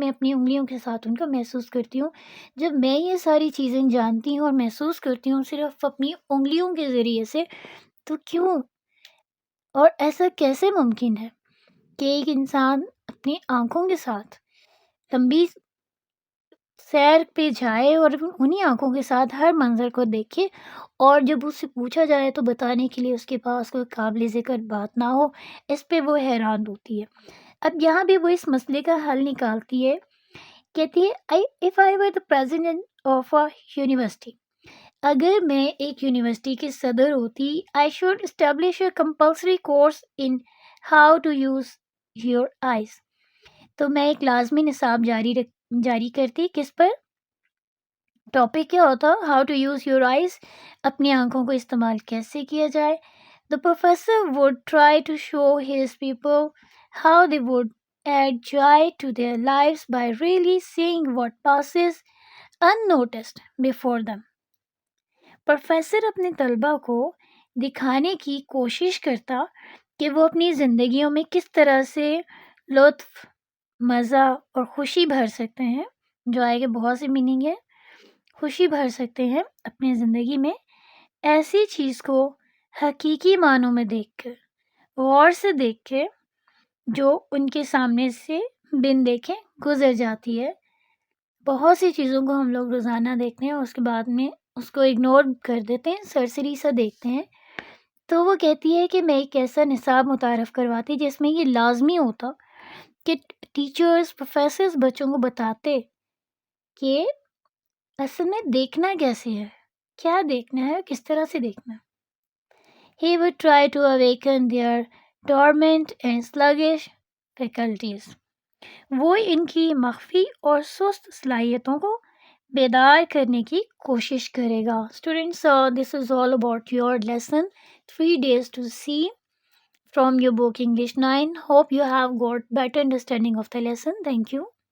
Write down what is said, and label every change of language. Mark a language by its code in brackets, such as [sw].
[ur] میں اپنی انگلیوں کے ساتھ ان کو محسوس کرتی ہوں. جب میں یہ ساری چیزیں جانتی ہوں اور محسوس کرتی ہوں صرف اپنی انگلیوں کے ذریعے سے، تو کیوں اور ایسا کیسے ممکن ہے کہ ایک انسان اپنی آنکھوں کے ساتھ لمبی سیر پہ جائے اور انہی آنکھوں کے ساتھ ہر منظر کو دیکھے، اور جب اس سے پوچھا جائے تو بتانے کے لیے اس کے پاس کوئی قابل ذکر بات نہ ہو. اس پہ وہ حیران ہوتی ہے. اب یہاں بھی وہ اس مسئلے کا حل نکالتی ہے. کہتی ہے [en] if I were the president of a university، [ur] اگر میں ایک یونیورسٹی کے صدر ہوتی، [en] I should establish a compulsory course in how to use your eyes. [ur] تو میں ایک لازمی نصاب جاری کرتی. کس پر؟ ٹاپک کیا ہوتا؟ How to use your eyes, اپنی آنکھوں کو استعمال کیسے کیا جائے. [en] The professor would try to show his people how they would add joy to their lives by really seeing what passes unnoticed before them. [ur] Professor اپنے طلبہ کو دکھانے کی کوشش کرتا کہ وہ اپنی زندگیوں میں کس طرح سے لطف، مزہ اور خوشی بھر سکتے ہیں. جو آئے کہ بہت سی میننگ ہے. خوشی بھر سکتے ہیں اپنی زندگی میں ایسی چیز کو حقیقی معنوں میں دیکھ کر، غور سے دیکھ کے، جو ان کے سامنے سے بن دیکھے گزر جاتی ہے. بہت سی چیزوں کو ہم لوگ روزانہ دیکھتے ہیں اور اس کے بعد میں اس کو اگنور کر دیتے ہیں، سرسری سا دیکھتے ہیں. تو وہ کہتی ہے کہ میں ایک ایسا نصاب متعارف کرواتی جس میں یہ لازمی ہوتا کہ ٹیچرز، پروفیسرز بچوں کو بتاتے کہ اصل میں دیکھنا کیسے ہے، کیا دیکھنا ہے، کس طرح سے دیکھنا ہے. [en] He would try to awaken their dormant and sluggish faculties. [ur] وہ ان کی مخفی اور سست صلاحیتوں کو بیدار کرنے کی کوشش کرے گا. [en] Students this is all about your lesson 3 days to see from your book English 9. Hope you have got better understanding of the lesson. Thank you.